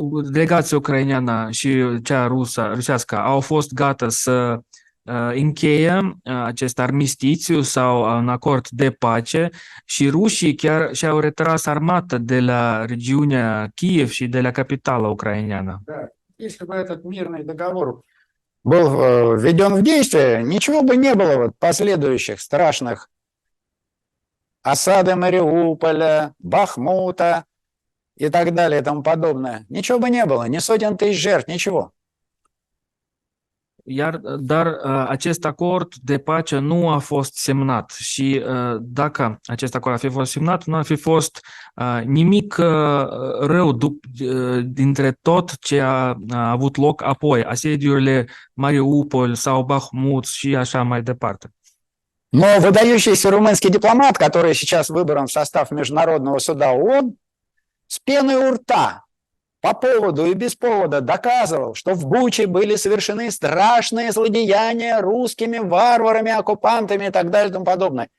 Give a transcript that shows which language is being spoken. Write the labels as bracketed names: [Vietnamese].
[Romanian] delegația ucraineană și cea rusească au fost gata să încheie acest armistițiu sau un acord de pace și rușii chiar și-au retras armata de la regiunea Kiev și de la capitala ucraineană. [Russian] Да. Если бы этот мирный договор был введен в действие, ничего бы не было вот последующих страшных осады Мариуполя, Бахмута и так далее и тому подобное. Ничего бы не было, ни сотен тысяч жертв, ничего. [Romanian] Dar acest acord de pace nu a fost semnat și dacă acest acord ar fi fost semnat, nu ar fi fost nimic rău dintre tot ce a avut loc apoi, asediurile Mariupol sau Bahmut și așa mai departe. [Russian] Но выдающийся румынский дипломат, который сейчас выбран в состав Международного суда ООН, с пеной у рта по поводу и без повода доказывал, что в Буче были совершены страшные злодеяния русскими варварами, оккупантами и так далее и тому подобное.